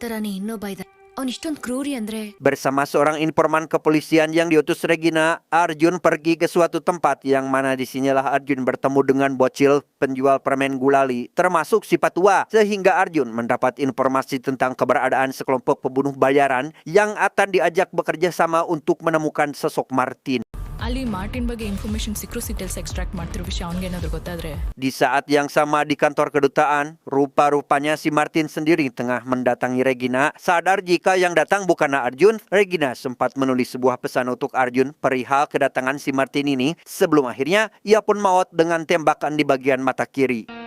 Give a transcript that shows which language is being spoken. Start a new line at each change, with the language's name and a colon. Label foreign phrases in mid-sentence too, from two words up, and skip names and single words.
Indonesian: Bersama seorang informan kepolisian yang diutus Regina, Arjun pergi ke suatu tempat yang mana disinilah Arjun bertemu dengan bocil penjual permen gulali, termasuk si Patua, sehingga Arjun mendapat informasi tentang keberadaan sekelompok pembunuh bayaran yang akan diajak bekerja sama untuk menemukan sosok Martin.
Kannada: ಅಲ್ಲಿ ಮಾರ್ಟಿನ್ ಬಗ್ಗೆ ಇನ್ಫಾರ್ಮೇಶನ್ ಸಿಕ್ಕರು
English: details extract
Kannada: ಮಾಡ್ತಿರೋ ವಿಷಯ ಅವನಿಗೆ ಏನಾದರೂ ಗೊತ್ತಾದ್ರೆ.
Indonesian: Di saat yang sama di kantor kedutaan, rupa-rupanya si Martin sendiri tengah mendatangi Regina. Sadar jika yang datang bukanlah Arjun, Regina sempat menulis sebuah pesan untuk Arjun perihal kedatangan si Martin ini. Sebelum akhirnya ia pun maut dengan tembakan di bagian mata kiri.